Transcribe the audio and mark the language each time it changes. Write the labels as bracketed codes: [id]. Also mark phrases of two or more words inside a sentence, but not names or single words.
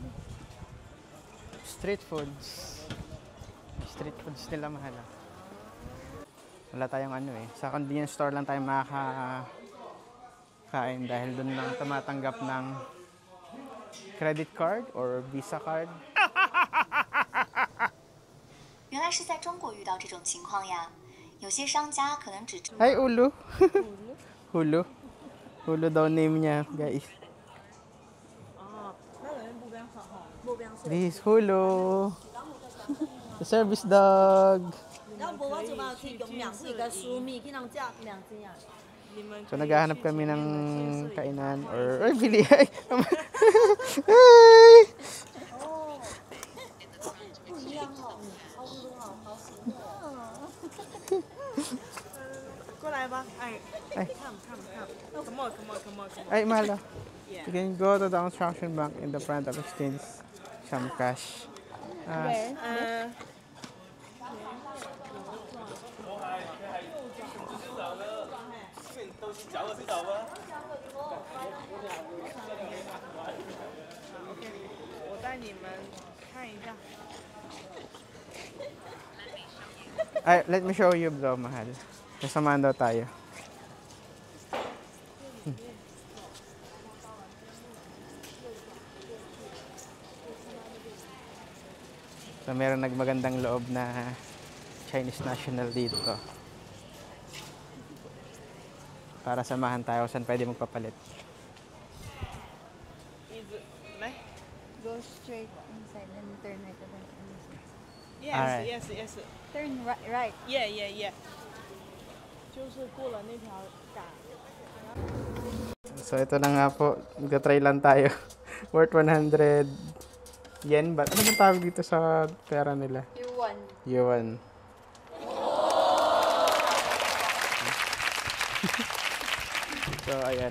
[en] Street foods. Street foods [tl] nila mahal. Wala tayong ano eh. Sa [en] convenience store [tl] lang tayo makakain dahil doon lang tumatanggap ng [en] credit card or Visa card. [zh] 原来是在中国遇到这种情况呀，有些商家可能只 [tl] Ay, ulo. Hulo. Hulo daw name niya, guys. [en] This Hulo. The service dog. [tl] So, naghahanap kami ng kainan or bili. Ay! Ay! [zh] 过来吧，哎，哎看 ， [en] come on。 [tl] Ay, mahal. [en] You can go to the construction bank in the front of exchange some cash. Where? [zh] 我带你们看一下。 [tl] Ay, [en] let me show you bro, [tl] mahal. Kasamahan daw tayo. So, meron nagmagandang loob na Chinese national dito. Para samahan tayo saan pwede magpapalit. [en] Go straight inside and turn right. Alright. Yes. Turn right. Yeah. [zh] 就是过了那条杆。 [tl] So, ito na nga po. Magta-try lang tayo. [en] Worth 100 yen ba? [tl] Ano ba tawag dito sa pera nila? Yuan. So, ayan.